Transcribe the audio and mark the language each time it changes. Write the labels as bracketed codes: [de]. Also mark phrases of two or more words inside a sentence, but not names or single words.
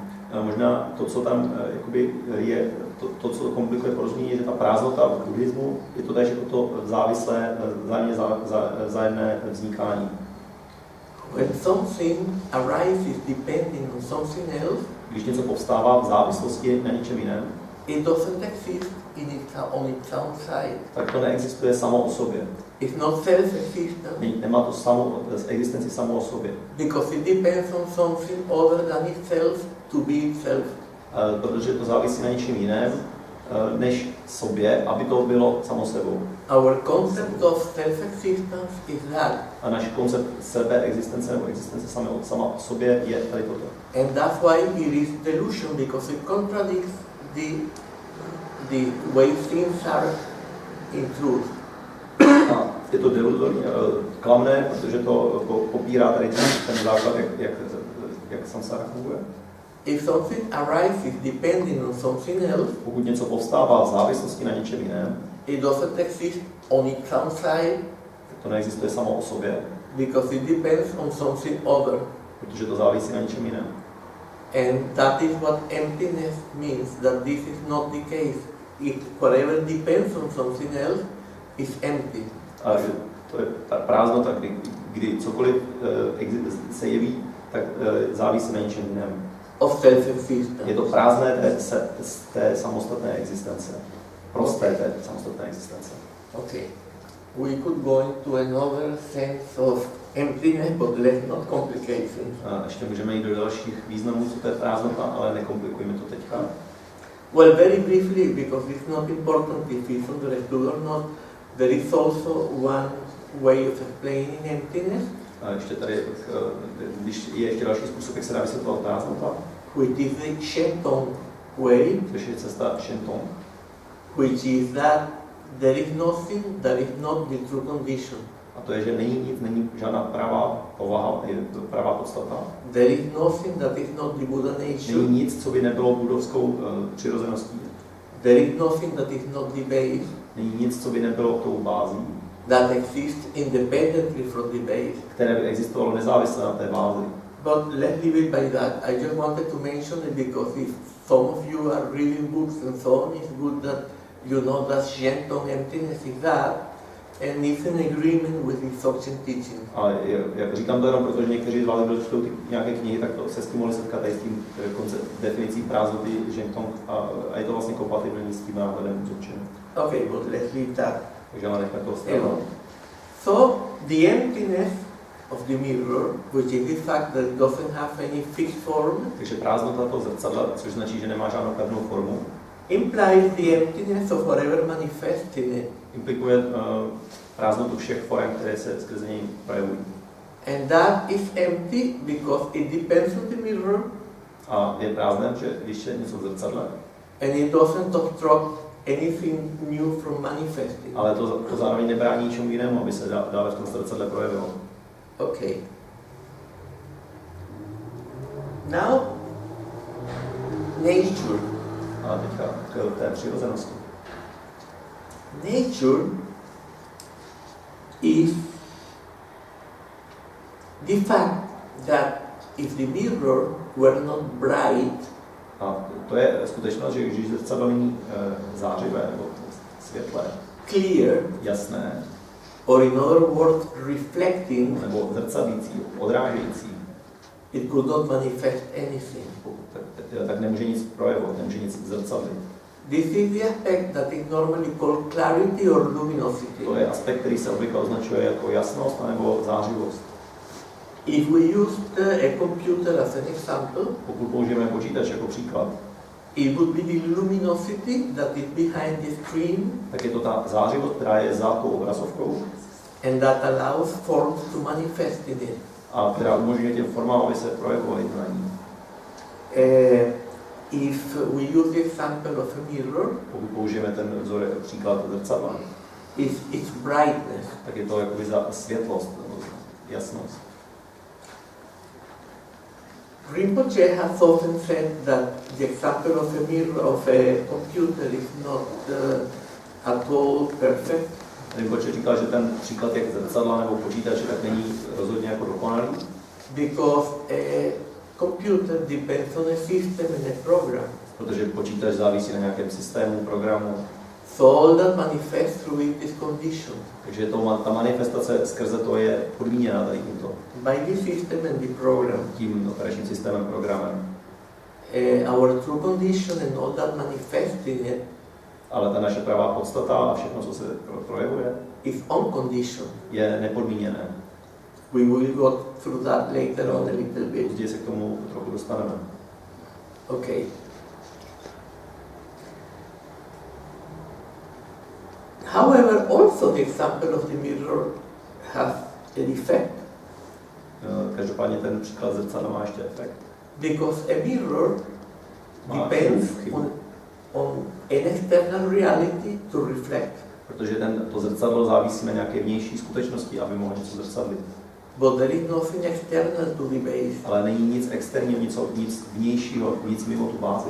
[cs] A možná to, co tam jakoby je, to, co komplikuje porozumění, je, že ta prázdnota v buddhismu je to též jako to závislé, vzájemné vznikání. [en] When something arises depending on something else, [cs] když něco povstává v závislosti na něčem jiném, [en] it doesn't exist on its own side. [cs] Tak to neexistuje samo o sobě. [en] It's not self-existent. [cs] Nemá to existenci samo o sobě. [en] Because it depends on something other than itself to be itself. [cs] Protože to závisí na něčem jiném, než sobě, aby to bylo samo sebou. [en] Our concept of self-existence is that. [cs] A náš koncept sebeexistence nebo existence sama o sobě je tady toto. [en] And that's why it is delusion, because it contradicts the way things are in truth. [cs] A je to deluzorní, klamné, protože to popírá tady ten základ, jak samsára funguje. [en] If something arises depending on something else, [cs] pokud něco povstává v závislosti na něčem jiném, [en] it doesn't exist on its own side, [cs] to neexistuje samo o sobě, [en] because it depends on something other. [cs] protože to závisí na něčem jiném. [en] And that is what emptiness means, that this is not the case. Whatever depends on something else is empty. [cs] A to je ta prázdnota, kdy cokoliv se jeví, tak závisí na něčem jiném. [en] Of self-existence. [cs] Je to prázdné té samostatné existence. Prosté té samostatné existence. [en] Okay. We could go into another sense of emptiness, but let's not complicate things. [cs] A ještě můžeme jít do dalších významů, co to je prázdnota, ale nekomplikujeme to teďka. [en] Well, very briefly, because it's not important if it's understood or not, there is also one way of explaining emptiness. [cs] A ještě tady, když je ještě další způsob, jak se dá vysvětlovat prázdnota, [en] which is the Shentong way, [cs] což je cesta Shentong, [en] which is that there is nothing that is not the true condition. [cs] A to je, že není nic, není žádná pravá povaha, je to pravá podstata. [en] There is nothing that is not the Buddha nature. [cs] Není nic, co by nebylo budovskou přirozeností. [en] There is nothing that is not the base. [cs] Není nic, co by nebylo tou bází. [en] That exists independently from the base. [cs] Které by existovalo nezávisle na té bázi. [en] But let's leave it by that. I just wanted to mention it because if some of you are reading books and so on, it's good that you know that Shentong emptiness is that, and it's an agreement with the Dzogchen teaching. [cs] A jak říkám to jenom proto, že někteří z vás, kdo čtou nějaké knihy, tak to se s tím mohli setkat tady s tím definicí prázdnoty Shentong a je to vlastně kompatibilní s tím náhledem Dzogchen. [en] Okay, but let's leave that. [cs] Takže ale nechme to stranou. [en] So the emptiness of the mirror, which is the fact that it doesn't have any fixed form, [cs] Takže prázdnota toho zrcadla, což značí, že nemá žádnou pevnou formu, [en] implies the emptiness of whatever manifests in it. [cs] implikuje prázdnotu všech forem, které se skrze něj projevují. [en] And that is empty because it depends on the mirror. [cs] A je prázdné, že když je něco v zrcadle, [en] And it doesn't obstruct anything new from manifesting. [cs] ale to zároveň nebrání ničemu jinému, aby se dále v tom zrcadle projevilo. [en] Okay. Now, nature. [cs] A teďka k té přirozenosti. [en] Nature is the fact that if the mirror were not bright, [cs] A to je skutečnost, že když zrcadlo není zářivé nebo světlé, [en] clear, [cs] jasné, [en] or in other words, reflecting, [cs] nebo zrcadlící, odrážející, [en] it could not manifest anything. [cs] tak nemůže nic projevovat, nemůže nic zrcadlit. [en] This is the aspect that is normally called clarity or luminosity. [cs] To je aspekt, který se obvykle označuje jako jasnost nebo zářivost. [en] If we use a computer as an example, [cs] Pokud použijeme počítač jako příklad, [en] it would be the luminosity that is behind the screen [cs] tak je to ta zářivost, která je za tou obrazovkou [en] and that allows forms to manifest in it. [cs] a která umožňuje těm formám, aby se projevovaly na ní. [en] If we use the example of a mirror, [cs] Pokud použijeme ten vzor jako příklad zrcadla, [en] it's brightness. [cs] tak je to jakoby za světlost, nebo jasnost. [en] Rinpoche has often said that the example of a mirror of a computer is not at all perfect. [cs] Rinpoche říkal, že ten příklad jak zrcadla nebo počítače tak není rozhodně jako dokonalý, [en] Because a computer depends on a system and a program. [cs] protože počítač závisí na nějakém systému, programu, [en] So all that manifests through it is conditioned [cs] takže ta manifestace skrze to je podmíněna tady tímto, [en] by the system and the program. [cs] tím operačním systémem, programem. [en] Our true condition and all that manifests in it [cs] Ale ta naše pravá podstata a všechno, co se projevuje, [en] is unconditioned. [cs] je nepodmíněné. [en] We will go through that later on a little bit. [cs] Později se k tomu trochu dostaneme. [en] Okay. However, also the example of the mirror has a defect [cs] Každopádně ten příklad zrcadla má ještě efekt. [en] because a mirror [cs] Má [en] depends [cs] chybu, [en] on an external reality to reflect. [cs] protože to zrcadlo závisí na nějaké vnější skutečnosti, aby mohlo něco zrcadlit. [en] But there is nothing external to the base. [cs] Ale není nic externího, nic vnějšího, nic mimo tu bázi.